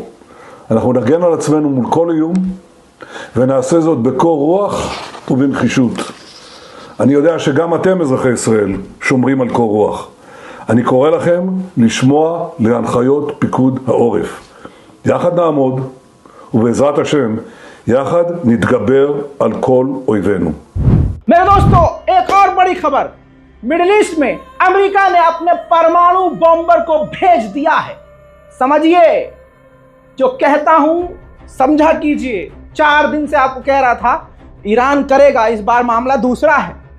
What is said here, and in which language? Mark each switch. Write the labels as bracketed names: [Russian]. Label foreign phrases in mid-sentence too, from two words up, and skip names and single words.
[Hebrew] אנחנו נגן על עצמנו מול כל איום, ונעשה זאת בקור רוח ובנחישות. אני יודע שגם אתם, אזרחי ישראל, שומרים על קור רוח. אני קורא לכם לשמוע להנחיות פיקוד העורף. יחד נעמוד, ובעזרת השם, יחד נתגבר על כל אויבינו. [Hindi] मेरे दोस्तों, एक और बड़ी खबर, मिडिल ईस्ट में अमेरिका ने अपने परमाणु बॉम्बर को भेज दिया है। समझिए, जो कहता हूं समझा कीजिए। 4 दिन से आपको कह रहा था ईरान करेगा, इस बार मामला दूसरा है।